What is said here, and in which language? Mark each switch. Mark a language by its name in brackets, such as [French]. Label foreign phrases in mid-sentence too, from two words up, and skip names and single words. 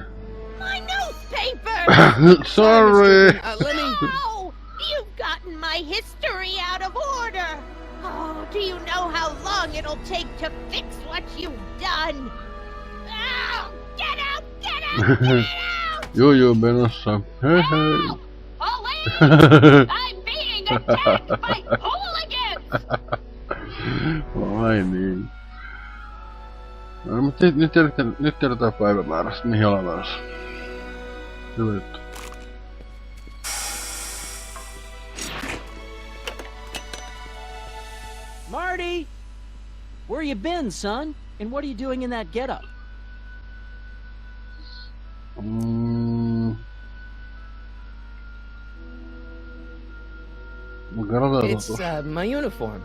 [English] My newspaper! Sorry. Let me... Oh, you've gotten my history out of order. Oh, do you know how long it'll take to fix what you've done? Oh, get out! Get out! Get out! [Finnish] Joo, menossa. Hei hei. [English] Police! I'm being attacked by hooligans! [Finnish] Ai niin. No, mutta nyt tiedetään päivämäärästä, mihin ollaan menossa. Hyvä juttu. [English] Marty! Where you been, son? And what are you doing in that getup? It's my uniform.